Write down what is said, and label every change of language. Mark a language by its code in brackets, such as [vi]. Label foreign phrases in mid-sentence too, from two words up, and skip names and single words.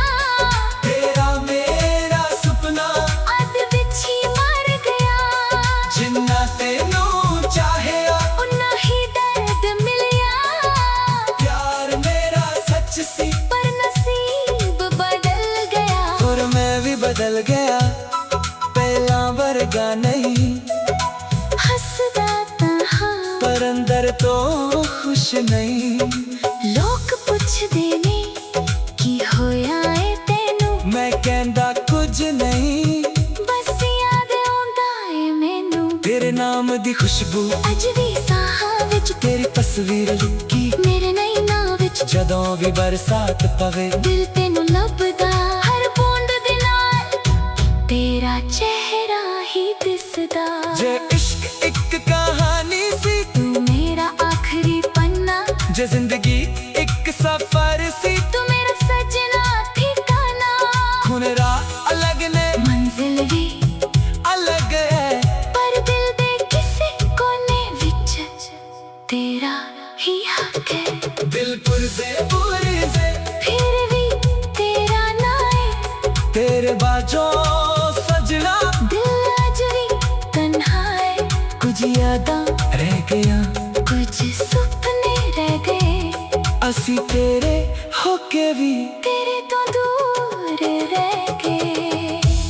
[pa] ਤੇਰਾ ਮੇਰਾ ਸੁਪਨਾ ਅੱਧ ਵਿੱਚ ਹੀ ਮਰ ਗਿਆ। ਜਿੰਨਾ ਤੈਨੂੰ ਚਾਹਿਆ ਉਨਾ ਹੀ ਦਰਦ ਮਿਲਿਆ, ਪਿਆਰ ਮੇਰਾ ਸੱਚ ਸੀ, ਪਰ ਨਸੀਬ ਬਦਲ ਗਿਆ। [hi] और मैं भी बदल गया, [pa] ਪਹਿਲਾ ਵਰਗਾ ਨਹੀਂ, ਹੱਸਦਾ ਤਾਂ ਹਾਂ [hi] पर अंदर तो खुश नहीं। [pa] ਲੋਕ ਪੁੱਛਦੇ ਨੇ ਕੀ ਹੋਇਆ ਏ ਤੈਨੂੰ, ਮੈਂ ਕਹਿੰਦਾ ਕੁਝ ਨਹੀਂ, ਬਸ ਯਾਦ ਆਉਂਦਾ ਏ ਮੈਨੂੰ। ਤੇਰੇ ਨਾਮ ਦੀ ਖੁਸ਼ਬੂ, ਅੱਜ ਵੀ ਸਾਹਾਂ ਵਿੱਚ ਤੇਰੀ ਤਸਵੀਰ ਲੁਕੀ, ਮੇਰੇ ਨੈਣਾਂ ਵਿੱਚ ਜਦੋਂ ਵੀ ਬਰਸਾਤ ਪਵੇ, ਦਿਲ ਤੈਨੂੰ ਲੱਭਦਾ। ਹਰ ਬੂੰਦ ਦੇ ਨਾਲ ਤੇਰਾ ਚਿਹਰਾ ਹੀ ਦਿਸਦਾ। ਜੇ ਇਸ਼ਕ ਇੱਕ ਕਹਾਣੀ ਸੀ, ਤੂੰ ਮੇਰਾ ਆਖਰੀ ਪੰਨਾ, ਜੇ ਜ਼ਿੰਦਗੀ ਇੱਕ ਸਫ਼ਰ ਸੀ, ਤੂੰ ਮੇਰਾ ਸਜਣਾ ਠਿਕਾਣਾ। ਖੂਨ ਰਾਹ ਅਲੱਗ ਨੇ ਮੰਜ਼ਿਲ ਵੀ ਅਲੱਗ ਹੈ, ਪਰ ਦਿਲ ਦੇ ਕਿਸੇ ਕੋਨੇ ਵਿੱਚ ਤੇਰਾ ਹੀ ਹੱਕ ਹੈ। ਦਿਲ ਪੁਰਜੇ ਫਿਰ ਵੀ ਤੇਰਾ ਨਾ ਏ, ਤੇਰੇ ਬਾਜੋਂ ਸੱਜਣਾ, ਦਿਲ ਅੱਜ ਵੀ ਤਨਹਾ ਏ। ਕੁਝ ਯਾਦਾਂ ਰਹਿ ਗਿਆ ਕੁਝ ਸੁਪਨੇ ਰਹਿ ਗਏ, ਅਸੀ ਤੇਰੇ ਹੋ ਕੇ ਵੀ। ਤੇਰੇ ਤੋਂ ਦੂਰ ਰਹਿ ਗਏ।